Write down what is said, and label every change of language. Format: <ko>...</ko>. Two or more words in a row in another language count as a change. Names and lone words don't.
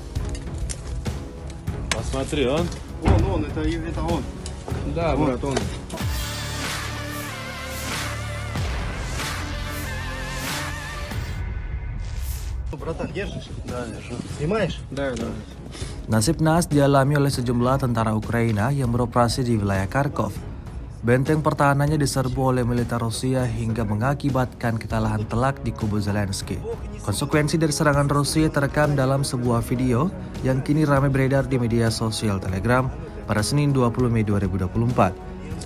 <ru>Посмотри, он. Он, это он. Да, брат, он. Братан, держишь? Да, держу. Снимаешь? Да.</ru> <id>Nasib naas dialami oleh sejumlah tentara Ukraina yang beroperasi di wilayah Kharkov. Benteng pertahanannya diserbu oleh militer Rusia hingga mengakibatkan kekalahan telak di kubu Zelensky. Konsekuensi dari serangan Rusia terekam dalam sebuah video yang kini ramai beredar di media sosial Telegram pada Senin 20 Mei 2024.</id>